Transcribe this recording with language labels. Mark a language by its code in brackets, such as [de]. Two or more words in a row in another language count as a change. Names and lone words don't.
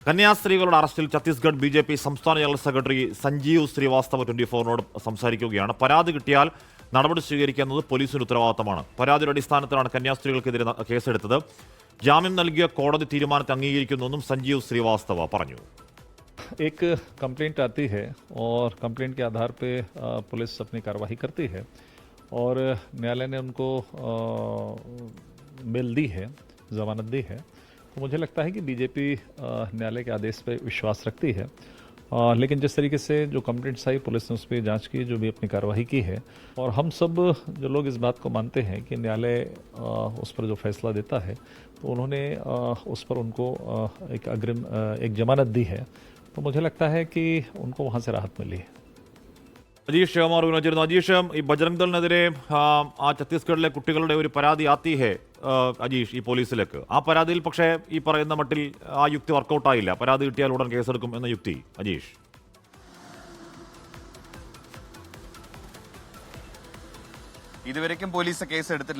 [ml] കന്യാസ്ത്രീകളുടെ അറസ്റ്റിൽ ഛത്തീസ്ഗഡ് ബി.ജെ.പി. സംസ്ഥാന ജനറൽ സെക്രട്ടറി സഞ്ജീവ് ശ്രീവാസ്തവ 24-നോട് സംസാരിക്കുകയാണ്. പരാതി കിട്ടിയാൽ നടപടി സ്വീകരിക്കുന്നത് പോലീസിന് ഉത്തരവാദിത്തമാണ്. പരാതിയുടെ അടിസ്ഥാനത്തിലാണ് കന്യാസ്ത്രീകൾക്കെതിരെ കേസെടുത്തത്. ജാമ്യം നൽകിയ കോടതി തീരുമാനത്തെ അംഗീകരിക്കുന്നുവെന്നും സഞ്ജീവ് ശ്രീവാസ്തവ പറഞ്ഞു. [hi] एक कंप्लेंट आती है और कंप्लेंट के आधार पे पुलिस अपनी कार्रवाई करती है और न्यायालय ने उनको बेल दी है, जमानत दी है. तो मुझे लगता है कि बीजेपी न्यायालय के आदेश पे विश्वास रखती है. लेकिन जिस तरीके से जो कंप्लेंट्स आई, पुलिस ने उस पर जाँच की, जो भी अपनी कार्रवाई की है, और हम सब जो लोग इस बात को मानते हैं कि न्यायालय उस पर जो फैसला देता है तो उन्होंने उस पर उनको एक जमानत दी है. तो मुझे लगता है कि उनको वहाँ से राहत मिली है. [ml] അജീഷ് കുമാർ വിനോദിച്ചിരുന്നു. അജീഷ്, ഈ ബജ്രംഗ് ദളിനെതിരെ ആ ഛത്തീസ്ഗഡിലെ കുട്ടികളുടെ ഒരു പരാതി [hi] आती है [ml] അജീഷ് ഈ പോലീസിലേക്ക്. ആ പരാതിയിൽ പക്ഷേ ഈ പറയുന്ന മട്ടിൽ ആ യുക്തി വർക്കൗട്ടായില്ല. പരാതി കിട്ടിയാൽ ഉടൻ കേസെടുക്കും എന്ന യുക്തി. അജീഷ്, ഇതുവരെയ്ക്കും പോലീസ് കേസ് എടുത്തിട്ടില്ല.